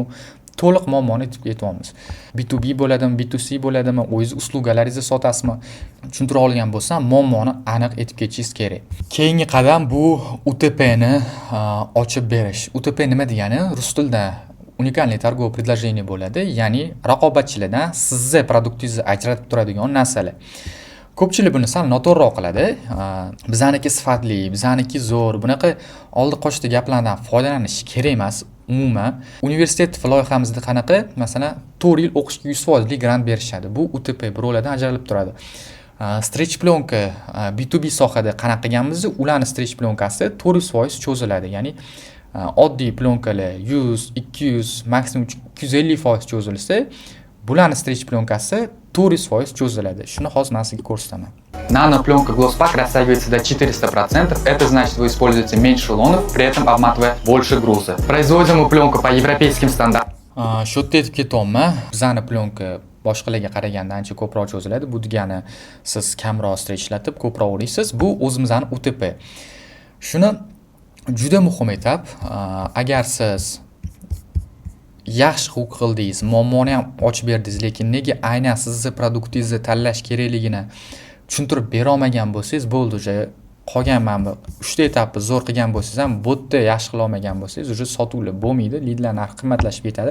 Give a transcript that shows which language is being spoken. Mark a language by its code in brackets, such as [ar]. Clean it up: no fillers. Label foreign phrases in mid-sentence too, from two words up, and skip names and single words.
[uz] To'liq muammoni aytib ketyapmiz. B2B bo'ladimi, B2C bo'ladimi, o'zingiz uslugalaringizni sotasizmi? Tushuntira olgan bo'lsam, muammoni aniq aytib ketishingiz kerak. Keyingi qadam bu UTP ni ochib berish. UTP nima degani? Rus tilida [ru] уникальный торговое предложение [uz] bo'ladi, ya'ni raqobatchilardan sizni produktingizni ajratib turadigan narsalar. Ko'pchilik buni sal noto'g'ri qiladi. Bizaniki sifatli, bizaniki zo'r. Bunaqa oldi qochdi gaplardan foydalanish kerak emas. Umuman universitet loyihamizda qanaqa, masalan, 4 yil o'qishga 100% grant berishadi. Bu UTP birovlardan ajralib turadi. Stretch plyonka B2B sohada qanaqa qilganmiz, ularning stretch plyonkasi 400% cho'ziladi. Ya'ni oddiy plyonkalar 100, 200, maksimum 250% cho'zilsa, bularning stretch plyonkasi 400% cho'ziladi. Shuni hozir men sizga ko'rsataman. [ru] Нано-пленка Glosspack растягивается до 400%. Это значит, вы используете меньше рулонов, при этом обматывая больше груза. Производим мы пленку по европейским стандартам. [uz] Shu yerda aytib ketyapman. Bizani plyonka boshqalarga qaraganda ancha ko'proq cho'ziladi. Bu degani siz kamroq stretchlatib ko'proq olasiz. Bu o'zimizning UTP. Shuni juda muhim etap. Agar siz yaxshi hook qildingiz, muammoni ham ochib berdingiz, lekin nega aynan sizni produktingizni tanlash kerakligini tushuntirib bera olmagan bo'lsangiz, bo'ldi, o'sha qolgan mana 3 ta etapni zo'r qilgan bo'lsangiz ham, bu yerda yaxshi qila olmagan bo'lsangiz, o'sha sotuvlar bo'lmaydi, lidlar narxi qimmatlashib ketadi.